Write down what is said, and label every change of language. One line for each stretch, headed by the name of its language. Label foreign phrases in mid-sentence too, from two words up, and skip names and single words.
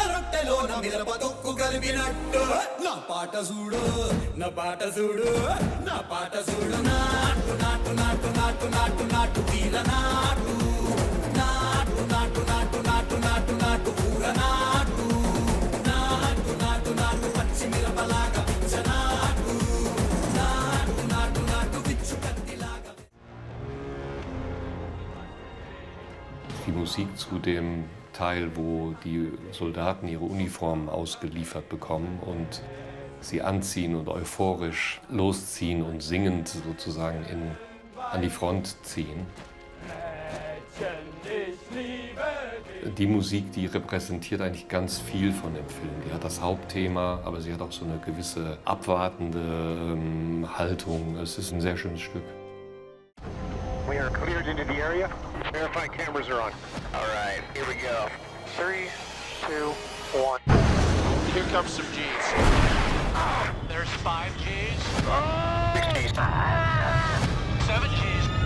Telugu: రొట్టెలోన మిరప తొక్కు కలిపినట్టు నా పాట చూడు నా పాట చూడు నా పాట చూడు నాటు నాటు నాటు నాటు నాటు నాటు తీల నాటు నాటు నాటు నాటు నాటు నాటు నాటు కూర నాటు నాటు నాటు నాటు పచ్చి మిరపలాగా పిచ్చ నాటు నాటు నాటు నాటు పిచ్చు కత్తిలాగా.
German: Die Musik zu dem Teil, wo die Soldaten ihre Uniformen ausgeliefert bekommen und sie anziehen und euphorisch losziehen und singend sozusagen an die Front ziehen. Die Musik, die repräsentiert eigentlich ganz viel von dem Film. Die hat das Hauptthema, aber sie hat auch so eine gewisse abwartende Haltung. Es ist ein sehr schönes Stück.
English: We are cleared into the area. Verify cameras are on. All right, here we go. 3, 2, 1. Here comes some G's. There's 5 G's. 6 G's. 7 G's.